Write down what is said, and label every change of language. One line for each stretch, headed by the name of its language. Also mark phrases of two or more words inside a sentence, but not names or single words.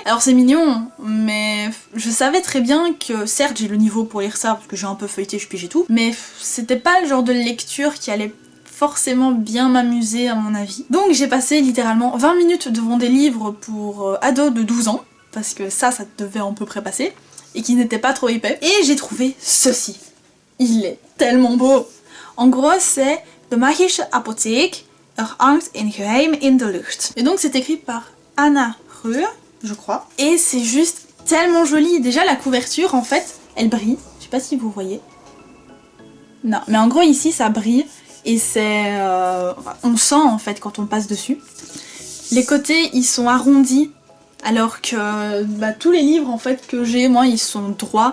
French: Alors c'est mignon, mais je savais très bien que certes j'ai le niveau pour lire ça, parce que j'ai un peu feuilleté, je pige et tout, mais c'était pas le genre de lecture qui allait forcément bien m'amuser à mon avis. Donc j'ai passé littéralement 20 minutes devant des livres pour ados de 12 ans, parce que ça devait à peu près passer, et qui n'était pas trop épais. Et j'ai trouvé ceci. Il est tellement beau. En gros c'est De magische Apotheek, hangt in geheim in de lucht. Et donc c'est écrit par Anna Rue, je crois. Et c'est juste tellement joli. Déjà la couverture en fait, elle brille. Je sais pas si vous voyez. Non, mais en gros ici ça brille. Et c'est... on sent en fait quand on passe dessus. Les côtés ils sont arrondis, alors que tous les livres en fait que j'ai, moi, ils sont droits.